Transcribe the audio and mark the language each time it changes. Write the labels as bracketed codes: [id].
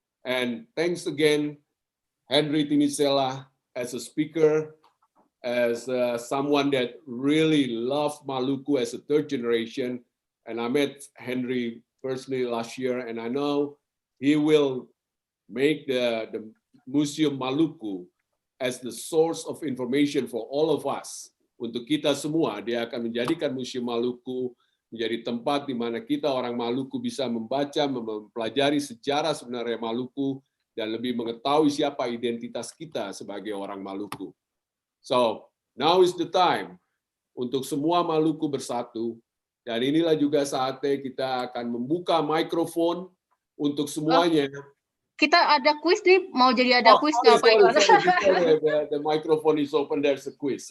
[en] And thanks again, Henry Timisela, as a speaker, as someone that really loved Maluku as a third generation. And I met Henry personally last year, and I know he will make the Museum Maluku as the source of information for all of us. [id] Untuk kita semua, dia akan menjadikan Museum Maluku menjadi tempat di mana kita orang Maluku bisa membaca, mempelajari sejarah sebenarnya Maluku, dan lebih mengetahui siapa identitas kita sebagai orang Maluku. [en] So, now is the time [id] untuk semua Maluku bersatu, dan inilah juga saatnya kita akan membuka mikrofon untuk semuanya. Kita ada quiz nih, mau jadi ada quiz nggak Pak Iwan? [en] The microphone is open, there's a quiz.